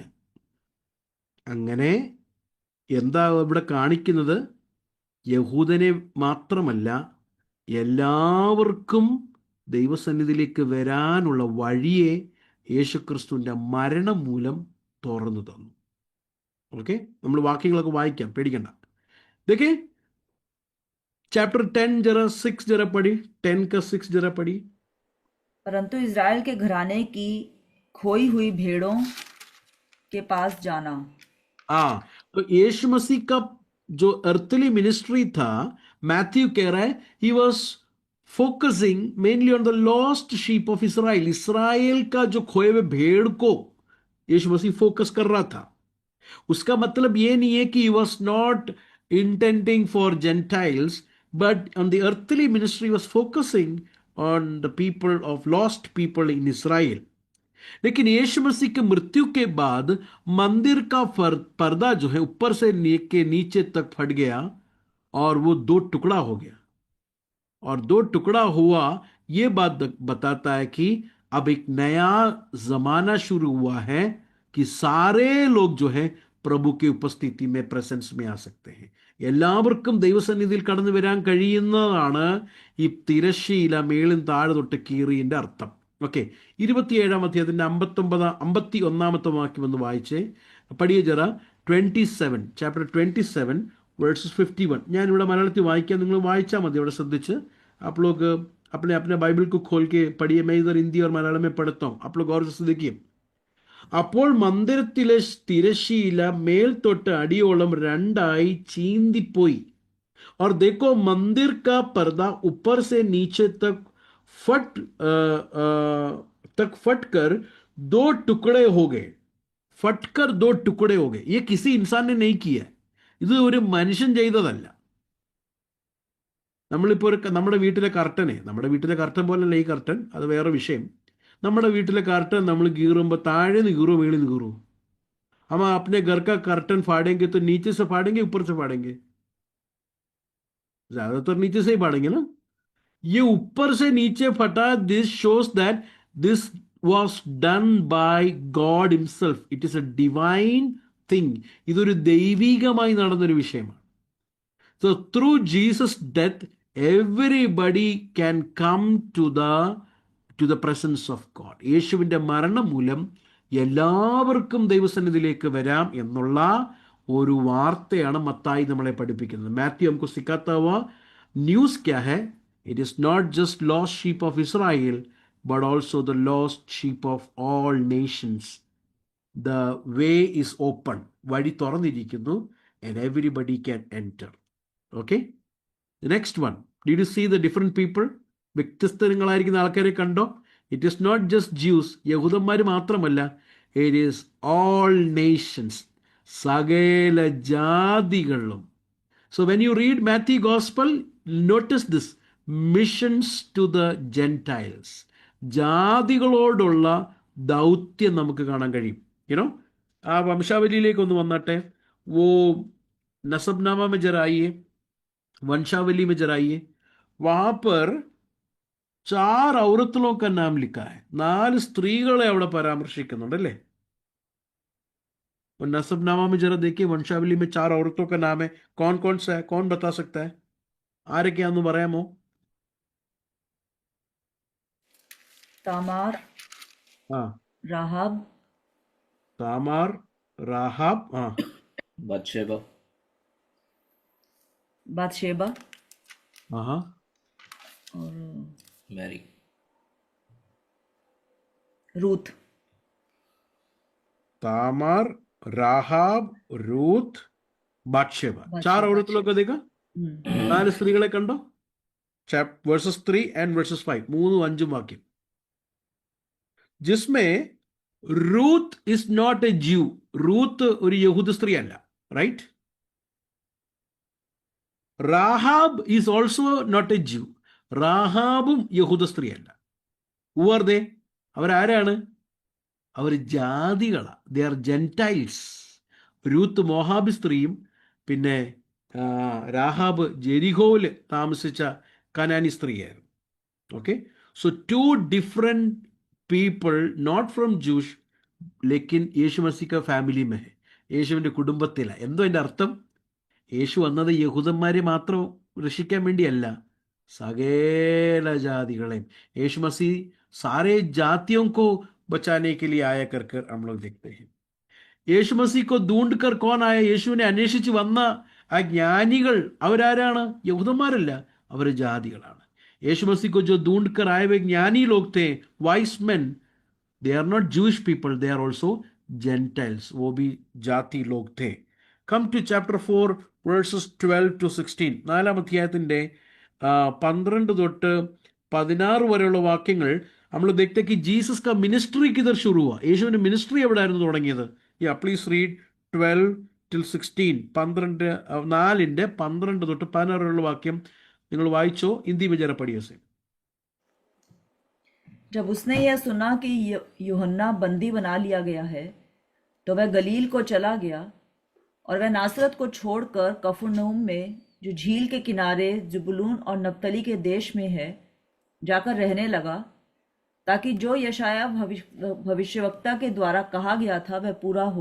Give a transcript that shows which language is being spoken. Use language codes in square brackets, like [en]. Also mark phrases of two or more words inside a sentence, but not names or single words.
[ml] അങ്ങനെ എന്താ ഇവിടെ കാണിക്കുന്നത്? യഹൂദനെ മാത്രമല്ല, എല്ലാവർക്കും ദൈവസന്നിധിയിലേക്ക് വരാനുള്ള വഴിയെ യേശുക്രിസ്തുവിൻ്റെ മരണം മൂലം തുറന്നു തന്നു. ഓക്കെ, നമ്മൾ വാക്യങ്ങളൊക്കെ വായിക്കാം, പേടിക്കണ്ട. [hi] देखिए चैप्टर 10 जरा 6 जरा पढ़ी, 10 का 6 जरा पढ़ी. परंतु इज़राइल के घराने की खोई हुई भेड़ों के पास जाना. हाँ, तो यीशु मसीह का जो अर्थली मिनिस्ट्री था, मैथ्यू कह रहा है, [en] he was focusing mainly on the lost sheep of Israel. [hi] इसराइल का जो खोए हुए भेड़ को यीशु मसीह फोकस कर रहा था. उसका मतलब ये नहीं है कि [en] he was not intending for Gentiles, but on the earthly ministry was focusing on the people of lost people in Israel. [hi] लेकिन यीशु मसीह के मृत्यु के बाद मंदिर का पर्दा जो है ऊपर से के नीचे तक फट गया और वो 2 टुकड़ा हो गया. और दो टुकड़ा हुआ, ये बात बताता है कि अब एक नया जमाना शुरू हुआ है कि सारे लोग जो है പ്രഭു की उपस्थिति में പ്രസൻസ് में आ सकते हैं. [ml] എല്ലാവർക്കും ദൈവസന്നിധിയിൽ കടന്നു വരാൻ കഴിയുന്നതാണ് ഈ തിരശ്ശീല മേളിൽ താഴെ തൊട്ട് കീറിയതിന്റെ അർത്ഥം. ഓക്കെ, 27-ാം അധ്യായത്തിന്റെ 51-ാമത്തെ വാക്യം ഒന്ന് വായിച്ചേ. [hi] पढ़िए जरा [en] 27, chapter 27 verses 51. [ml] ഞാനിവിടെ മലയാളത്തിൽ വായിക്കാം, നിങ്ങൾ വായിച്ചാൽ മതി അവിടെ ശ്രദ്ധിച്ച്. [hi] आप लोग अपने अपने बाइबल को खोल के पढ़िए. मैं इधर हिंदी और मलयालम में पढ़ता हूं, आप लोग और से देखिए. [ml] അപ്പോൾ മന്ദിരത്തിലെ തിരശ്ശീല മേൽ തൊട്ട് അടിയോളം രണ്ടായി ചീന്തിപ്പോയി. [hi] और देखो मंदिर का पर्दा ऊपर से नीचे तक फट कर दो टुकड़े हो गए. फटकर दो टुकड़े हो गए. ये किसी इंसान ने नहीं किया. [ml] ഇത് ഒരു മനുഷ്യൻ ചെയ്തതല്ല. നമ്മളിപ്പോൾ നമ്മുടെ വീട്ടിലെ കർട്ടൻ പോലല്ല ഈ കർട്ടൻ, അത് വേറെ വിഷയം. നമ്മുടെ വീട്ടിലെ കർട്ടൻ നമ്മൾ കീറുമ്പോൾ താഴെ നിന്ന് കീറുമോ മേളിൽ നിന്ന് കീറുമോ? [hi] हम अपने घर का कर्टन फाड़ेंगे तो नीचे से फाड़ेंगे ऊपर से फाड़ेंगे? ज्यादातर नीचे से ही फाड़ेंगे ना. ये ऊपर से नीचे फटा. [en] दिस shows that this was done by God himself. It is a divine thing. [ml] ഇതൊരു ദൈവികമായി നടന്നൊരു വിഷയമാണ്. [en] So through Jesus' death, everybody can come to the presence of God. [ml] യേശുവിൻ്റെ മരണം മൂലം എല്ലാവർക്കും ദൈവസന്നിധിയിലേക്ക് വരാം എന്നുള്ള ഒരു വാർത്തയാണ് മത്തായി നമ്മളെ പഠിപ്പിക്കുന്നത്. [hi] മാത്യു നമുക്ക് സിക്കാത്ത हुआ न्यूज़ क्या है? [en] It is not just lost sheep of Israel, but also the lost sheep of all nations. The way is open. [ml] വഴി തുറന്നിരിക്കുന്നു [en] and everybody can enter. Okay? The next one. Did you see the different people? [ml] വ്യത്യസ്തങ്ങളായിരിക്കുന്ന ആൾക്കാരെ കണ്ടോ? [en] It is not just Jews, [ml] യഹൂദന്മാർ മാത്രമല്ല. [en] It is all nations, [ml] സകല ജാതികളും. [en] So when you read Matthew Gospel, notice this missions to the Gentiles. [ml] ജാതികളോടുള്ള ദൗത്യം നമുക്ക് കാണാൻ കഴിയും. യുനോ, ആ വംശാവലിയിലേക്ക് ഒന്ന് വന്നാട്ടെ. [hi] वो नसबनामा में जरा आइए, वंशावली में जरा आइए. वहां पर 4 औरतों का नाम लिखा है. [ml] 4 സ്ത്രീകളെ അവിടെ പരാമർശിക്കുന്നുണ്ട് അല്ലേ? [hi] नसबनामा में जरा देखिए, वंशावली में 4 औरतों का नाम है. कौन कौन सा है? कौन बता सकता है? [ml] ആരൊക്കെയാന്ന് പറയാമോ? [hi] तामार, हाँ, राहाब, तामार, राहाब, हाँ, बातशेबा हाँ, और मैरी, रूथ. तामार, राहाब, रूथ, बातशेबा. 4 औरतों का देखा. [ml] 4 സ്ത്രീകളെ കണ്ടോ? [en] verses 3 and verses 5, 3-5 വാക്യം. जिसमें Ruth is not a Jew. [ml] रूथ ഒരു യഹൂദ സ്ത്രീ അല്ല, റൈറ്റ്? [en] Rahab is also not a Jew. [ml] റാഹാബും യഹൂദ സ്ത്രീ അല്ല. [en] Who are they? [ml] അവരാരാണ്? അവർ ജാതികളാണ്. [en] They are Gentiles. [ml] രൂത്ത് മോഹാബി സ്ത്രീയും പിന്നെ രാഹാബ് ജെരിഹോയിൽ താമസിച്ച കനാനി സ്ത്രീയായിരുന്നു. [en] Okay, so 2 different people, not from Jews, [hi] लेकिन यीशु मसीह फैमिली में है. [ml] യേശുവിൻ്റെ കുടുംബത്തിലാണ്. എന്തോ എൻ്റെ അർത്ഥം? യേശു വന്നത് യഹൂദന്മാരെ മാത്രം രക്ഷിക്കാൻ വേണ്ടിയല്ല, സകല ജാതികളെയും. [hi] യേശു മസീഹ് सारे जातियों को बचाने के लिए आया कर हम लोग देखते हैं. യേശു മസീഹ് को ढूंढ कर कौन आया? [ml] യേശുവിനെ അന്വേഷിച്ച് വന്ന ആ ജ്ഞാനികൾ അവരാരാണ്? യഹൂദന്മാരല്ല, അവർ ജാതികളാണ്. [hi] യേശു മസീഹ് को जो ढूंढ कर आए हुए ज्ञानी लोग थे, [en] वाइस men, they are not Jewish people, they are also Gentiles. [hi] वो भी जाति लोग थे. [en] Come to chapter 4 verses 12 to 16. [ml] 4-ാം അധ്യായത്തിന്റെ 12 തൊട്ട് 16 വരെയുള്ള വാക്യങ്ങൾ നമ്മൾ [hi] देखते कि जीसस का मिनिस्ट्री किधर शुरू हुआ. [ml] യേശുവിന്റെ മിനിസ്ട്രി എവിടെയായിരുന്നു തുടങ്ങിയത്? [en] Ya, please read 12 till 16. [ml] 4-ന്റെ 12 തൊട്ട് 16 വരെയുള്ള വാക്യം നിങ്ങൾ വായിച്ചോ. [hi] ഹിന്ദി में जरा पढ़िए से. जब उसने यह सुना कि यूहन्ना बंदी बना लिया गया है, तो वह गलील को चला गया और वह नासरत को छोड़कर कफरनहूम में जो झील के किनारे ज़ुबूलून और नप्तली के देश में है, जाकर रहने लगा, ताकि जो यशाया भविष्यवक्ता के द्वारा कहा गया था वह पूरा हो।